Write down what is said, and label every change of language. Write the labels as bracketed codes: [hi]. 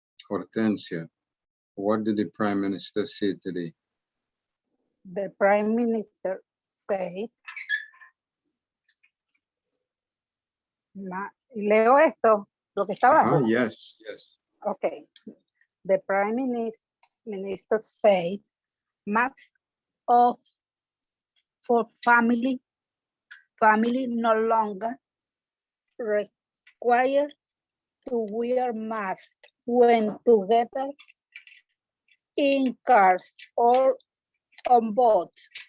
[en] Hortensia, what did the Prime Minister say today? The Prime Minister said. [es] Leo esto, lo que está abajo. [en] Yes, yes. Okay. The Prime Minister said masks off for family no longer required to wear masks when together in cars or on boats.